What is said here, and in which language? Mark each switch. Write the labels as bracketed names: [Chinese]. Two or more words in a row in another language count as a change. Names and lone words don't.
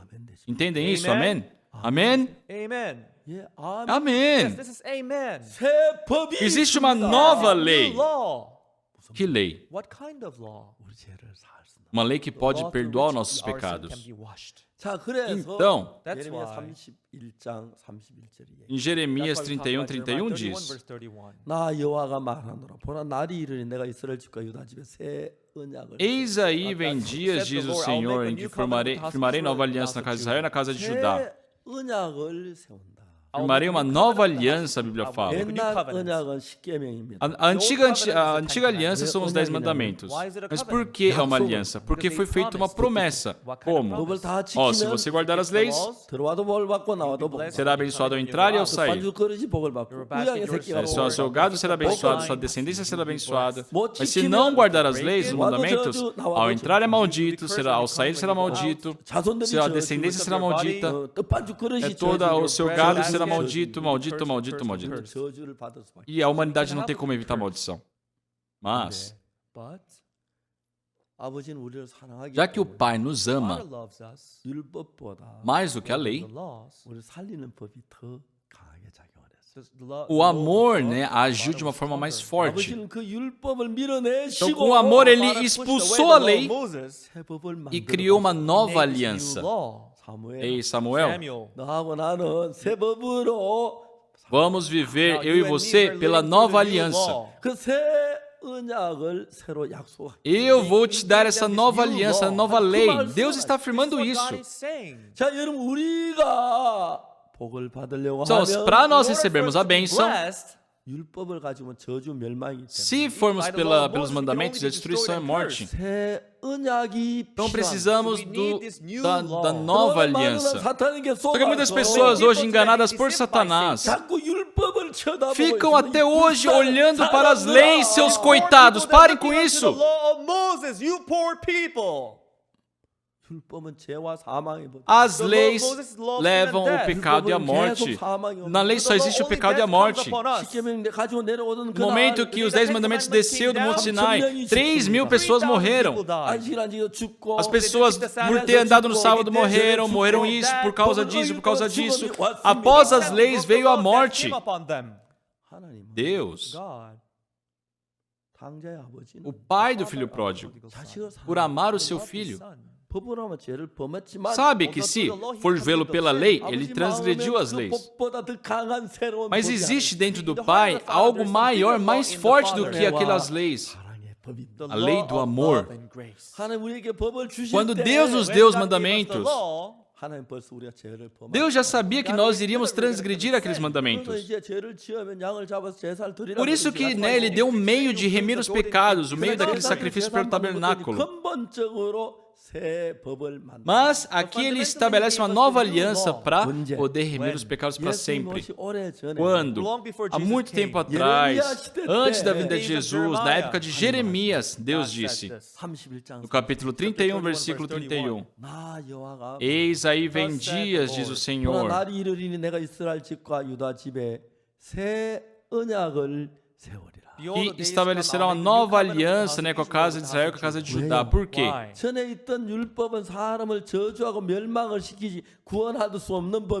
[Portuguese] Entendem isso? Amém? Amém? Amém. Existe uma nova lei. Que lei? Uma lei que pode perdoar os nossos pecados. Então, [Korean] 예레미야 31장 31절에 [Portuguese] em Jeremias 31:31 diz: [Korean] 나 여호와가 말하노라 보라 날이 이르니 내가 이스라엘 집과 유다 집에 새 언약을 [Portuguese] Eis aí vem dias, diz o Senhor, em que firmarei nova aliança na casa de Israel e na casa de Judá. [Korean] 새 언약을 세운다. [Portuguese] Firmarei uma nova aliança, a Bíblia fala. [Korean] 옛날 언약은 십계명입니다. [Portuguese] A antiga aliança são os 10 mandamentos. Mas por que é uma aliança? Porque foi feita uma promessa. Como? [Korean] 법을 다 [Portuguese] Ó, se [Korean] 지키면 [Portuguese] você guardar as leis, [Korean] 들어와도 복을 받고 나와도 복을 받고 [Portuguese] será abençoado ao entrar e ao sair. [Korean] 반죽 그릇이 복을 받고 우양의 새끼가 [Portuguese] Seu gado será abençoado, sua descendência será abençoada. Mas se não guardar as leis, os mandamentos, ao entrar é maldito, ao sair será maldito, sua descendência será maldita, [Korean] 떡반죽 그릇이 [Portuguese] todo o seu gado será maldito, maldito, maldito, maldito. [Korean] 저주를 받을 수밖에. [Portuguese] E a humanidade não tem como evitar a maldição. Mas, [Korean] 아버지는 우리를 사랑하기 [Portuguese] já que o Pai nos ama [Korean] 율법보다 [Portuguese] mais do que a lei, [Korean] 우리를 살리는 법이 더 강하게 작용을 했어요. [Portuguese] o amor, né, agiu de uma forma mais forte. [Korean] 아버지는 그 율법을 [Portuguese] Então, [Korean] 밀어내시고 [Portuguese] com o amor, ele expulsou a lei [Korean] 새 법을 [Portuguese] e [Korean] 만들어 [Portuguese] criou uma nova aliança. [Korean] 사무엘 [Portuguese] Ei, Samuel, [Korean] 너하고 나는 새 법으로 [Portuguese] vamos viver, eu e você, pela nova aliança. [Korean] 그 새 언약을 새로 약속하. [Portuguese] Eu vou te dar essa nova aliança, nova lei. Deus está afirmando isso. [Korean] 자, 여러분 우리가 복을 받으려고 [Portuguese] Então, [Korean] 하면 [Portuguese] para nós recebermos a bênção, [Korean] 율법을 가지고 저주 멸망이기 때문에 [Portuguese] se formos pelos mandamentos, a destruição é morte. [Korean] 새 언약이 [Portuguese] Então precisamos da [Korean] 필요한 [Portuguese] nova [Korean] 많은 [Portuguese] aliança. [Korean] 사탄에게 [Portuguese] Só que muitas [Korean] 속아서 [Portuguese] pessoas hoje, enganadas por Satanás, [Korean] 자꾸 율법을 쳐다보고 [Portuguese] ficam [Korean] 있어서 [Portuguese] até [Korean] 이 [Portuguese] hoje [Korean] 불쌍한 [Portuguese] olhando para as [Korean] 사람들아, [Portuguese] leis, seus coitados. Parem com isso. 율법은 죄와 사망의 법. As leis levam o pecado e a morte. Na lei só existe o pecado e a morte. [Korean] 십계명 가지고 내려오던 [Portuguese] No momento que os 10 mandamentos desceu do Monte Sinai, 3.000 pessoas morreram. [Korean] 안식일안지고 죽고 [Portuguese] As pessoas, por ter andado no sábado, morreram isso, por causa disso, por causa disso. Após as leis veio a morte. [Korean] 하나님 [Portuguese] Deus, [Korean] 당자의 아버지는 [Portuguese] o pai do filho pródigo, [Korean] 자식을 [Portuguese] por amar o seu filho, [Korean] 법으로 하면 죄를 범했지만 [Portuguese] sabe que se for vê-lo pela lei, ele transgrediu as leis. [Korean] 법보다 더 강한 새로운 [Portuguese] Mas [Korean] 법이 [Portuguese] existe [Korean] 하나님. [Portuguese] dentro do Pai algo maior, mais forte do que aquelas leis. [Korean] 사랑의 법입니다. [Portuguese] A lei do amor. [Korean] 하나님 우리에게 법을 주실 [Portuguese] Quando [Korean] 때 [Portuguese] Deus nos deu os mandamentos, [Korean] 하나님 벌써 우리가 죄를 범한 [Portuguese] Deus já sabia que nós iríamos transgredir aqueles mandamentos. [Korean] 이제 죄를 지으면 양을 잡아서 제사를 드리라고 [Portuguese] Por isso que, né, ele deu um meio de remir os pecados, o meio daquele sacrifício pelo tabernáculo. [Korean] 근본적으로 새 법을 만든다. [Portuguese] Mas aqui ele estabelece uma nova aliança para poder remir os pecados para sempre. [Korean] 예수님이 오래전에 [Portuguese] Quando? Há muito tempo atrás, antes da vinda de Jesus, na época de Jeremias, Deus disse, [Korean] 31장 [Portuguese] no capítulo 31, versículo 31, [Korean] 나 여호와가 [Portuguese] Eis aí vem dias, diz o [Korean] 보라 [Portuguese] Senhor, [Korean] 날이 이르리니 내가 이스라엘 집과 유다 집에 새 언약을 세우리라. [Portuguese] que estabelecerá uma nova aliança, né, com a casa de Israel e com a casa de Judá. Por quê? [Korean] 전에 있던 율법은 사람을 저주하고 멸망을 시키지 구원할 수 없는 법이기